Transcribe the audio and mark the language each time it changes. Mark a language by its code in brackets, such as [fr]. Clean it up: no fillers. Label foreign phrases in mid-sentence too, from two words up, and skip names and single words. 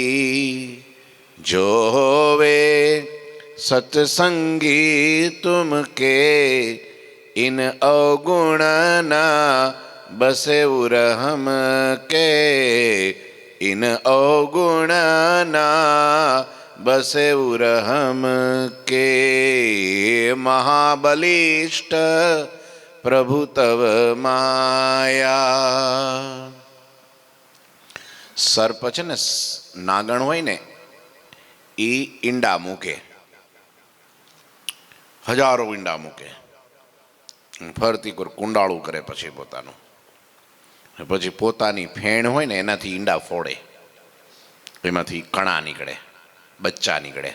[awa] जो होवे सत्संगी तुम के, इन अवगुण न बसे उरहम के। इन अवगुण न बसे उरहम के। महाबलिष्ठ प्रभु तव माया। [gu] સર્પ છે ને નાગણ હોય ને ઈ ઈંડા મૂકે, હજારો ઈંડા મૂકે, ફરતી કોઈ કુંડાળું કરે, પછી પોતાનું, પછી પોતાની ફેણ હોય ને એનાથી ઈંડા ફોડે, એમાંથી કણા નીકળે, બચ્ચા નીકળે।